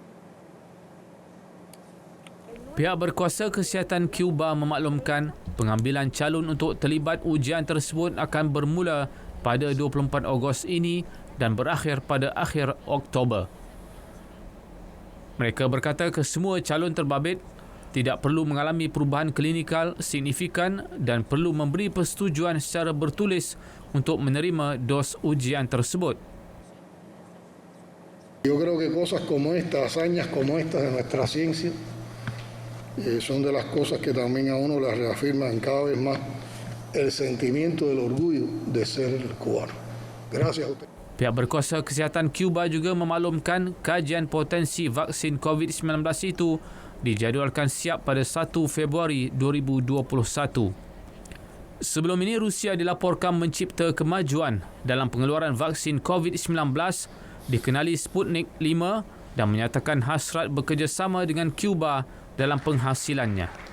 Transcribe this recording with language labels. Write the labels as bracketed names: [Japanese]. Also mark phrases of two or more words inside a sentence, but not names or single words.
[Malay] Pihak berkuasa kesihatan Cuba memaklumkan pengambilan calon untuk terlibat ujian tersebut akan bermula pada 24 Ogos ini dan berakhir pada akhir Oktober. Mereka berkata kesemua calon terbabit tidak perlu mengalami perubahan klinikal signifikan dan perlu memberi persetujuan secara bertulis untuk menerima dos ujian tersebut. [Spanish] Yo creo que cosas como estas, hazañas como estas de nuestra ciencia, son de las cosas que también a uno le reafirman cada vez más el sentimiento del orgullo de ser cubano. Gracias a usted. [Malay] Pihak berkuasa kesihatan Cuba juga memaklumkan kajian potensi vaksin COVID-19 itu dijadualkan siap pada 1 Februari 2021. Sebelum ini, Rusia dilaporkan mencipta kemajuan dalam pengeluaran vaksin COVID-19 dikenali Sputnik 5 dan menyatakan hasrat bekerjasama dengan Cuba dalam penghasilannya.